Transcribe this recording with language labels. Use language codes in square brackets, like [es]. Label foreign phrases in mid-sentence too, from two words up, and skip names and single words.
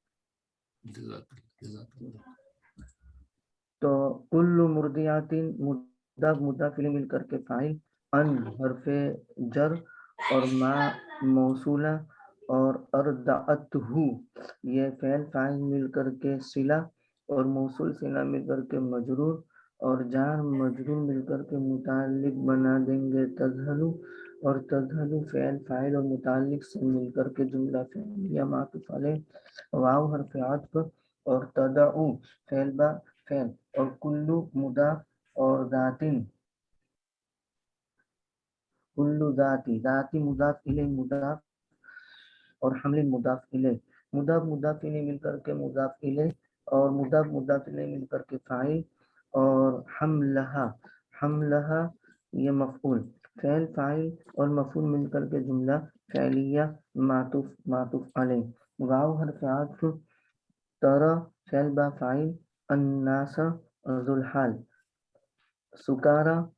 [ur] تو کل مرضعات مضاف مضاف الیہ مل کر کے فاعل، ان حرف جر اور ما موصولہ اور ارضعتہ یہ فعل فاعل مل کر کے صلہ اور موصول صلہ مل کر کے مجرور اور جار مجرور مل کر کے متعلق بنا دیں گے تذہل، اور تذہل فعل فاعل اور متعلق سے مل کر کے جملہ فعلیہ معطوف علیہ، واو حرف عطف اور تدعو فعل با فعل اور کلو مضاف اور ذاتن कुल्लु ذاتی ذاتی مضاف الیہ مضاف اور حمل مضاف الیہ مضاف الیہ مل کر کے مضاف الیہ اور مضاف الیہ مل کر کے فاعل اور حملہ یہ مفعول فعل فاعل اور مفعول مل کر کے جملہ فعلیہ معطوف علیہ واو حرف عطف ترى فعل با فاعل الناس ذو الحال سکارا